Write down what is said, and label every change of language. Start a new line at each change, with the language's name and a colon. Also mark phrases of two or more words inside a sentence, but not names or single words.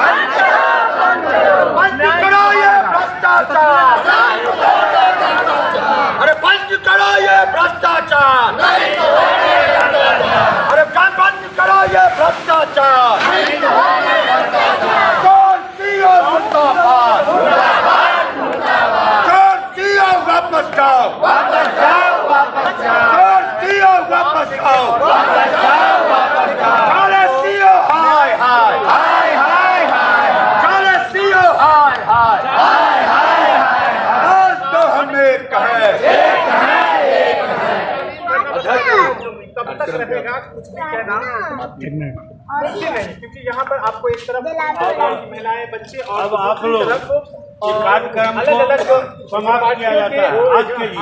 Hindi: बंद करो ये भ्रष्टाचार, अरे बंद करो ये भ्रष्टाचार, अरे बंद करो ये भ्रष्टाचार, चोर सीओ मुर्दाबाद, चोर सीओ वापस जाओ, चोर सीओ वापस आओ, जाले सीओ हाय हाय, जाले सीओ हाय हाय, आज तो हमें कहे कब तक रहेगा कुछ भी कहना नहीं, क्योंकि यहाँ पर आपको एक तरफ महिलाएं, बच्चे और अब आप लोग कार्यक्रम को समाप्त किया जाता है आज के लिए।